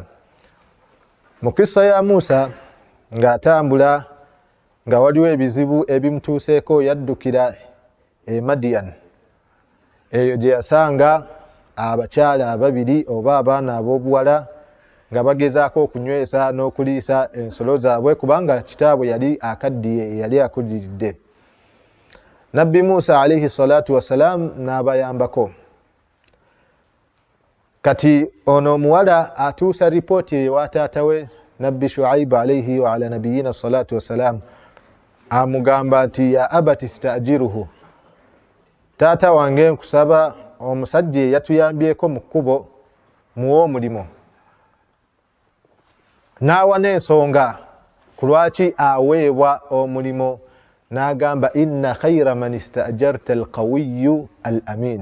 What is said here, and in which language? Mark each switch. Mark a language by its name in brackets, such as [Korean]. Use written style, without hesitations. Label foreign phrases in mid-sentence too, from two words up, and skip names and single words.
[Ganda] Mu kissa ya Musa ng'atambula nga waliwo ebizibu ebimutuuseeko yaddukira e Madian eyo gye yasanga abakyala ababiri oba abaana ab'obuwala nga bagezaako okunywesa n'okuliisa ensolo zaabwe kubanga kitaabwe yali akaddiye yali akuliridde. Nabbi Musa [Arabic] عليه الصلاة والسلام [Ganda] n'abayambako. Kati ono omuwala atuusa ripooti ewa taata we Nabbi Shuaib [Arabic] عليه وعلى نبينا الصلاة والسلام [Ganda] amugamba nti [Arabic] يا أبت استأجره, [Ganda] taata wange nkusaba omusajja yatuyambyeko mu kkubo muwe omulimo. N'awa n'ensonga ku lwaki aweebwa omulimo n'agamba [Arabic] إن خير من استأجرت القوي الأمين.